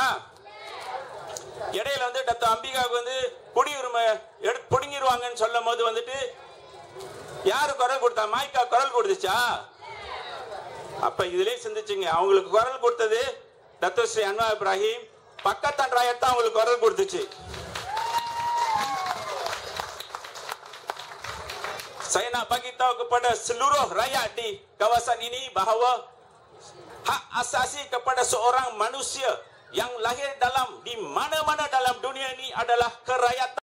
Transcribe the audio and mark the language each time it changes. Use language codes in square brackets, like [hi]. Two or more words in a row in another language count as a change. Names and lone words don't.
[ta] இடையில வந்து டாக்டர் அம்பிகாவுக்கு வந்து குடியுரிமை புடுங்கிடுவாங்கன்னு சொல்லும் போது வந்துட்டு யாரு குரல் கொடுத்தா? மாய்க்கா குரல் கொடுத்துச்சா? அப்ப இதுலயே சிந்திச்சுங்க. அவங்களுக்கு குரல் கொடுத்தது டாக்டர் ஸ்ரீ அன்வார் இப்ராஹிம். பக்கத்தன்றாய் தான் அவங்களுக்கு குரல் கொடுத்துச்சு. [ms] Saya nak bagi tahu kepada seluruh rakyat di kawasan ini bahawa hak asasi kepada seorang manusia yang lahir di mana-mana dalam dunia ini adalah kerakyatan.